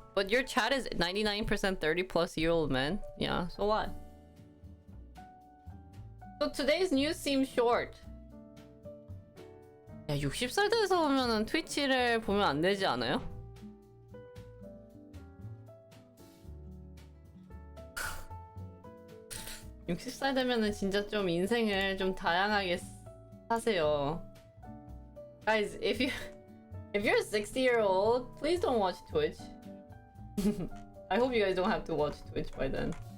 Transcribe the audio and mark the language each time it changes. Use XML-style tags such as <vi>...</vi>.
<en>But your chat is 99% 30-plus-year-old men. Yeah, so what? So today's news seems short.</en> <ko>야, 60살 돼서 보면은 트위치를 보면 안 되지 않아요? (60살) 되면은 진짜 좀 인생을 좀 다양하게 사세요.</ko> <en>Guys, if you're a 60-year-old, please don't watch Twitch. I hope you guys don't have to watch Twitch by then.</en>